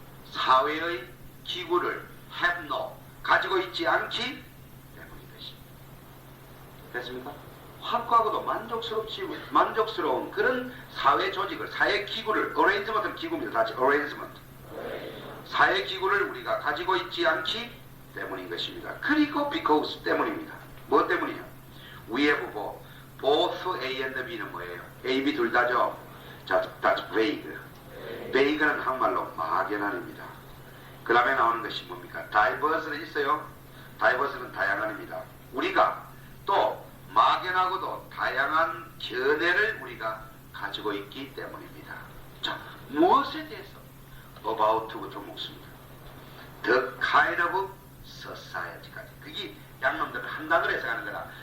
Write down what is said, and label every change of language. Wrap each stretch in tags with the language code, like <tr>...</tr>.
<ko>사회의 기구를</ko> <en>have no</en> <ko>가지고 있지 않기 때문인 것입니다. 됐습니까? 확고하고도 만족스러운 그런 사회 조직을, 사회 기구를, arrangement는 기구입니다. 다시 arrangement. 사회 기구를 우리가 가지고 있지 않기 때문인 것입니다. 그리고 because 때문입니다. 뭐 때문이냐?</ko> <en>We have both A and B</en> <ko>는 뭐예요? A, B 둘 다죠? 자,</ko> <en>that's vague.</en> <ko>vague는 한말로 막연한입니다. 그 다음에 나오는 것이 뭡니까? diverse는 있어요. diverse는 다양한입니다. 우리가 또 막연하고도 다양한 견해를 우리가 가지고 있기 때문입니다. 자, 무엇에 대해서? about부터 묻습니다. The kind of society까지. 그게 양놈들은 한 단어로 해석하는 거라.</ko>